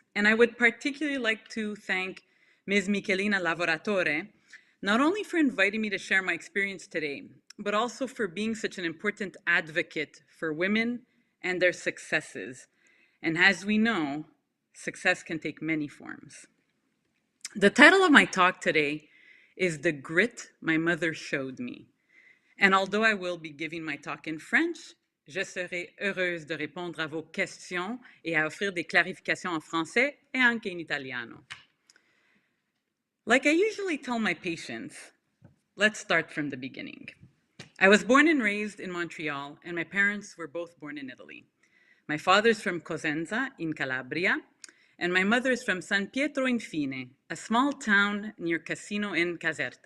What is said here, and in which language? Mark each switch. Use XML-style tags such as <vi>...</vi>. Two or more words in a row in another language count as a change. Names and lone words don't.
<en>And I would particularly like to thank Ms. Michelina Lavoratore, not only for inviting me to share my experience today, but also for being such an important advocate for women and their successes. And as we know, success can take many forms. The title of my talk today is The Grit My Mother Showed Me. And although I will be giving my talk in French,</en> <fr>je serai heureuse de répondre à vos questions et à offrir des clarifications en français et</fr> <it>anche in italiano.</it> <en>Like I usually tell my patients, let's start from the beginning. I was born and raised in Montreal, and my parents were both born in Italy. My father's from Cosenza in Calabria, and my mother's from San Pietro Infine, a small town near Cassino in Caserta.</en>